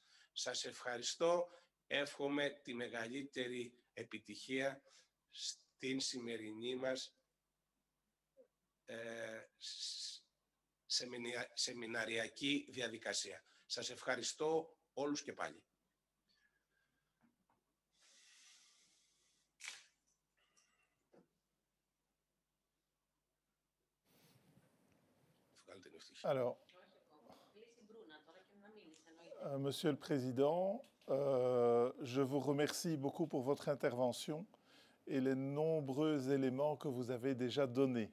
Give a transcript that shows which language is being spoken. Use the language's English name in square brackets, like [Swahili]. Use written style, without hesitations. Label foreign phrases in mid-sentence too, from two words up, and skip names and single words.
[Greek] Σας ευχαριστώ. Εύχομαι τη μεγαλύτερη επιτυχία στην σημερινή μας σεμιναριακή διαδικασία. Σας ευχαριστώ όλους και πάλι. [French] Alors, Monsieur le Président, je vous remercie beaucoup pour votre intervention et les nombreux éléments que vous avez déjà donnés.